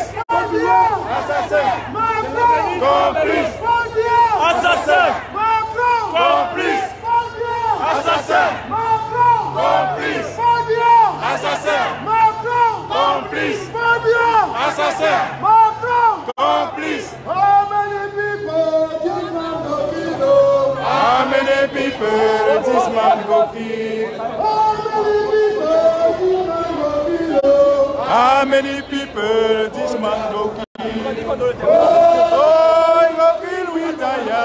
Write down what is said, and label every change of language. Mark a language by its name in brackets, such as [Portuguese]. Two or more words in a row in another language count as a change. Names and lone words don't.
[French] Assassin. Complice. Assassin. Complice. Assassin. Complice. Assassin. Complice. Assassin. Complice. [Nigerian Pidgin] How many people this man go kill? How many people this man go kill? Oh, he go kill with Daya.